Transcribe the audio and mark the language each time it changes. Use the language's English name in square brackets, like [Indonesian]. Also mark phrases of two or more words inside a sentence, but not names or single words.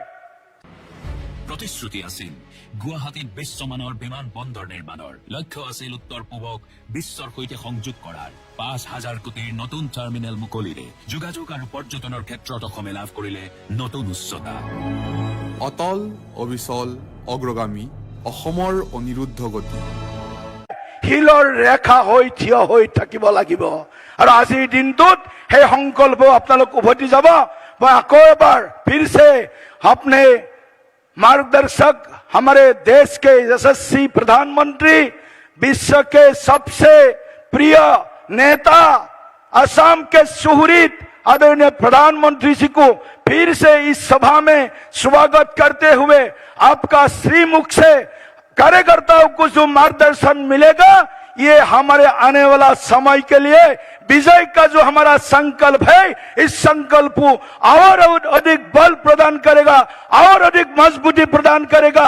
[Assamese] প্ৰতিশ্ৰুতি আছিল গুৱাহাটীত বিশ্বমানৰ বিমান বন্দৰ নিৰ্মাণৰ লক্ষ্য আছিল উত্তৰ পূবক বিশ্বৰ সৈতে সংযোগ কৰাৰ ৫,০০০ কোটিৰ নতুন টাৰ্মিনেল মুকলিৰে যোগাযোগ আৰু পৰ্যটনৰ ক্ষেত্ৰত অসমে লাভ কৰিলে নতুন উচ্চতা। অটল অবিচল অগ্ৰগামী অসমৰ অনিৰুদ্ধ গতি শিলৰ ৰেখা হৈ থিয় হৈ থাকিব লাগিব। আৰু আজিৰ দিনটোত সেই সংকল্প আপোনালোক উভতি যাব। মই আকৌ এবাৰ [Hindi] फिर से अपने मार्गदर्शक हमारे देश के यशस्वी प्रधानमंत्री, विश्व के सबसे प्रिय नेता, असम के सुहृद आदरणीय प्रधानमंत्री जी को फिर से इस सभा में स्वागत करते हुए आपका श्रीमुख से कार्यकर्ताओं को जो मार्गदर्शन मिलेगा, ये हमारे आने वाला समय के लिए विजय का जो हमारा संकल्प है, इस संकल्प को और अधिक बल प्रदान करेगा, और अधिक मजबूती प्रदान करेगा।